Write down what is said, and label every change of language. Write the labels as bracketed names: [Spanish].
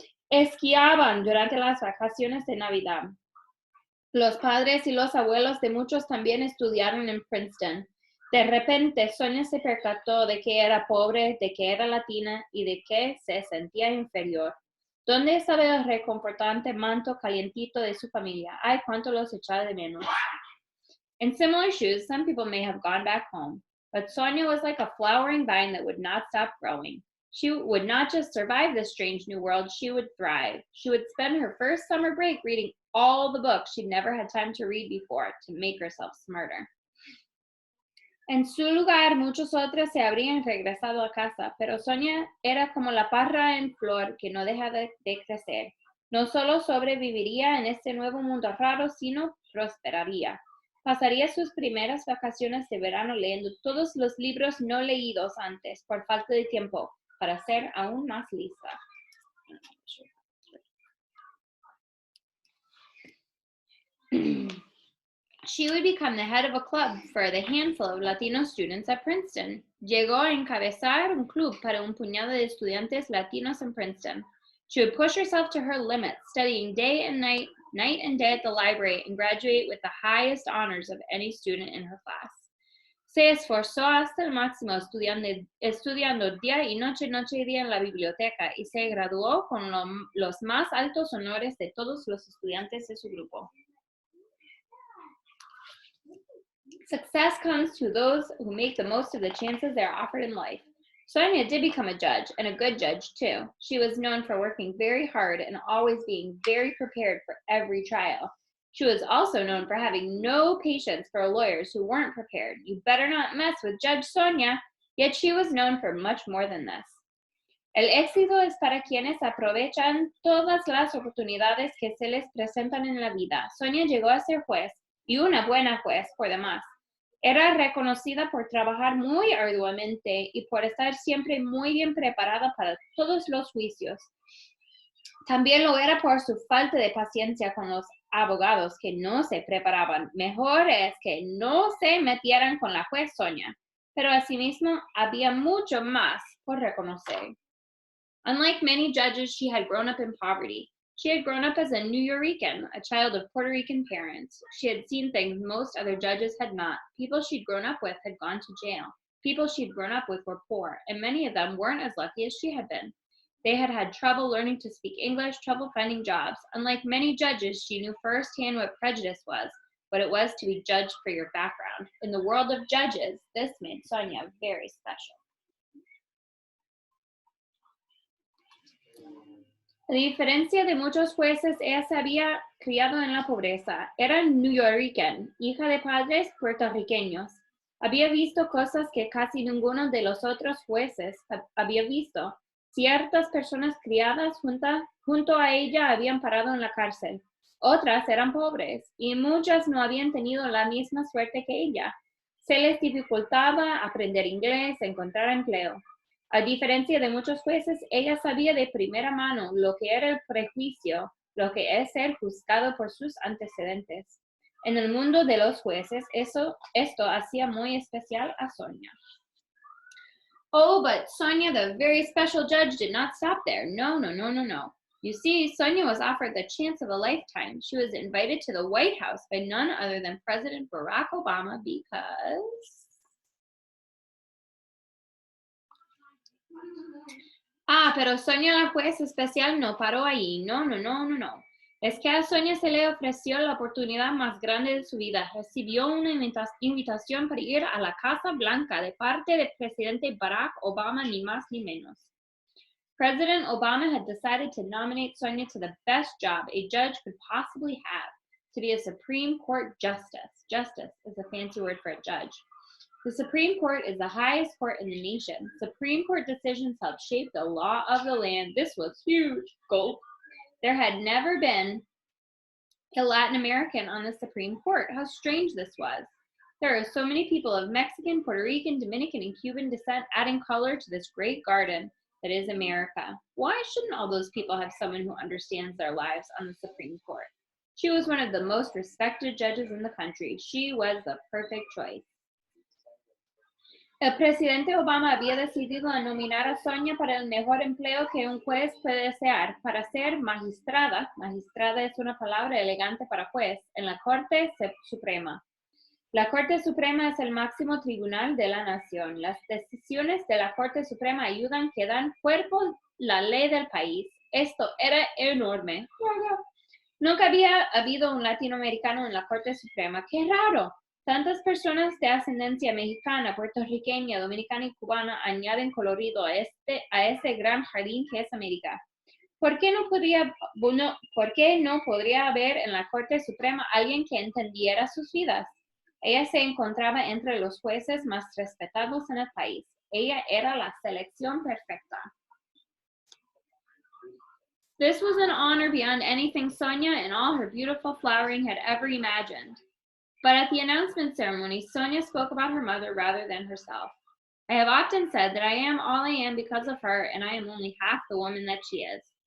[Spanish] Esquiaban durante las vacaciones de Navidad. Los padres y los abuelos de muchos también estudiaron en Princeton. De repente, Sonia se percató de que era pobre, de que era latina y de que se sentía inferior. ¿Dónde estaba el reconfortante manto calientito de su familia? Ay, cuánto los echaba de menos. [English] In similar shoes, some people may have gone back home, but Sonia was like a flowering vine that would not stop growing. She would not just survive this strange new world, she would thrive. She would spend her first summer break reading all the books she'd never had time to read before to make herself smarter. [Spanish] En su lugar, muchos otros se habrían regresado a casa, pero Sonia era como la parra en flor que no deja de crecer. No solo sobreviviría en este nuevo mundo raro, sino prosperaría. Pasaría sus primeras vacaciones de verano leyendo todos los libros no leídos antes por falta de tiempo, para ser aún más lista. [English] She would become the head of a club for the handful of Latino students at Princeton. [Spanish] Llegó a encabezar un club para un puñado de estudiantes latinos en Princeton. [English] She would push herself to her limits, studying day and night and day at the library, and graduate with the highest honors of any student in her class. [Spanish] Se esforzó hasta el máximo estudiando día y noche y día en la biblioteca y se graduó con los más altos honores de todos los estudiantes de su grupo. [English] Success comes to those who make the most of the chances they are offered in life. Sonia did become a judge, and a good judge too. She was known for working very hard and always being very prepared for every trial. She was also known for having no patience for lawyers who weren't prepared. You better not mess with Judge Sonia. Yet she was known for much more than this. [Spanish] El éxito es para quienes aprovechan todas las oportunidades que se les presentan en la vida. Sonia llegó a ser juez, y una buena juez por demás. Era reconocida por trabajar muy arduamente y por estar siempre muy bien preparada para todos los juicios. También lo era por su falta de paciencia con los abogados que no se preparaban. Mejor es que no se metieran con la juez Sonia, pero asimismo había mucho más por reconocer. [English] Unlike many judges, she had grown up in poverty. She had grown up as a Nuyorican, a child of Puerto Rican parents. She had seen things most other judges had not. People she'd grown up with had gone to jail. People she'd grown up with were poor, and many of them weren't as lucky as she had been. They had had trouble learning to speak English, trouble finding jobs. Unlike many judges, she knew firsthand what prejudice was, what it was to be judged for your background. In the world of judges, this made Sonia very special. [Spanish] A diferencia de muchos jueces, ella se había criado en la pobreza. Era nuyorican, hija de padres puertorriqueños. Había visto cosas que casi ninguno de los otros jueces había visto. Ciertas personas criadas junto a ella habían parado en la cárcel. Otras eran pobres y muchas no habían tenido la misma suerte que ella. Se les dificultaba aprender inglés, encontrar empleo. A diferencia de muchos jueces, ella sabía de primera mano lo que era el prejuicio, lo que es ser juzgado por sus antecedentes. En el mundo de los jueces, esto hacía muy especial a Sonia. [English] Oh, but Sonia, the very special judge, did not stop there. No. You see, Sonia was offered the chance of a lifetime. She was invited to the White House by none other than President Barack Obama because... [Spanish] pero Sonia la juez especial no paró ahí. No. Es que a Sonia se le ofreció la oportunidad más grande de su vida. Recibió una invitación para ir a la Casa Blanca de parte del presidente Barack Obama, ni más ni menos. [English] President Obama had decided to nominate Sonia to the best job a judge could possibly have, to be a Supreme Court justice. Justice is a fancy word for a judge. The Supreme Court is the highest court in the nation. Supreme Court decisions help shape the law of the land. This was huge. Gulp. There had never been a Latin American on the Supreme Court. How strange this was. There are so many people of Mexican, Puerto Rican, Dominican, and Cuban descent adding color to this great garden that is America. Why shouldn't all those people have someone who understands their lives on the Supreme Court? She was one of the most respected judges in the country. She was the perfect choice. [Spanish] El presidente Obama había decidido nominar a Sonia para el mejor empleo que un juez puede desear, para ser magistrada. Magistrada es una palabra elegante para juez en la Corte Suprema. La Corte Suprema es el máximo tribunal de la nación. Las decisiones de la Corte Suprema ayudan que dan cuerpo a la ley del país. Esto era enorme. Nunca había habido un latinoamericano en la Corte Suprema. ¡Qué raro! Tantas personas de ascendencia mexicana, puertorriqueña, dominicana y cubana añaden colorido a ese gran jardín que es América. ¿Por qué no podría haber en la Corte Suprema alguien que entendiera sus vidas? Ella se encontraba entre los jueces más respetados en el país. Ella era la selección perfecta. [English] This was an honor beyond anything Sonia and all her beautiful flowering had ever imagined. But at the announcement ceremony, Sonia spoke about her mother rather than herself. I have often said that I am all I am because of her, and I am only half the woman that she is.